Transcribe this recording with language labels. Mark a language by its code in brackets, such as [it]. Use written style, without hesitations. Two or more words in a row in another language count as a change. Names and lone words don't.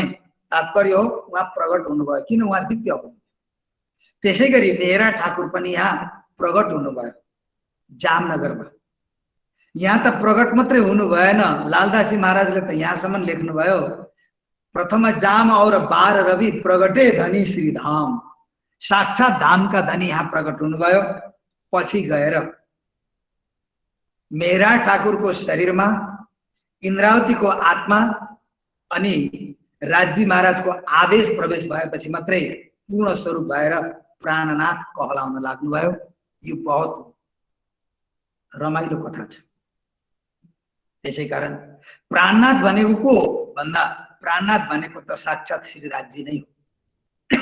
[ne] तात्पर्य हो उहाँ प्रगट हुनुभयो, किन? उहाँ दिव्य हो। त्यसै गरी मेहरा ठाकुर पनि यहाँ प्रगट हुनुभयो जामनगरमा। यहाँ त प्रगट मात्रै हुनु भएन, लालदासी महाराजले त यहाँसम्म लेख्नुभयो, [hi] प्रथम जाम और 12 रवि प्रगटे धनी श्री धाम। [ne] साक्षात धाम का धनी यहाँ प्रकट हुनुभयो। पछि गएर मेहरा ठाकुर [hi] को शरीर में [ne] इंद्रावती को आत्मा अनि राजी महाराज को आवेश प्रवेश भएपछि मात्रै पूर्ण स्वरूप भएर प्राणनाथ कहलाउन लाग्नुभयो। यो बहुत रमाइलो कथा छ। त्यसै कारण प्राणनाथ भनेको को भन्दा प्राणनाथ भनेको त साक्षात श्री राज्य नै हो।